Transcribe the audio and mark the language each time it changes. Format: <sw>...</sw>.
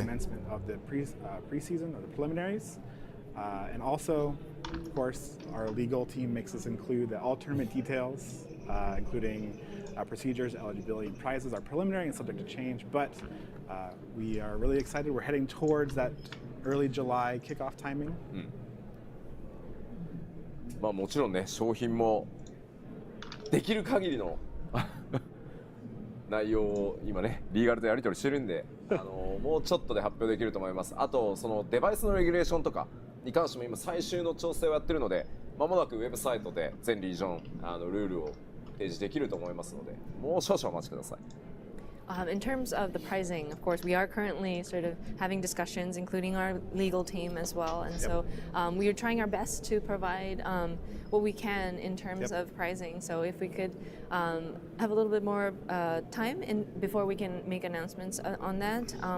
<en>Commencement of the preseason or the preliminaries. And also, of course, our legal team makes us include all tournament details, including procedures, eligibility, and prizes are preliminary and subject to change, but we are really excited. We're heading towards that early July kickoff timing.</en> <ja>まあもちろんね商品もできる限りの内容を今ねリーガルとやり取りしてるんでもうちょっとで発表できると思います。あとそのデバイスのレギュレーションとかに関しても今最終の調整をやってるのでまもなくウェブサイトで全リージョンルールを提示できると思いますのでもう少々お待ちください。</ja> <en>In terms of the pricing, of course, we are currently sort of having discussions, including our legal team as well. And so we are trying our best to provide what we can in terms of pricing. So if we could have a little bit more time before we can make announcements on that.</en>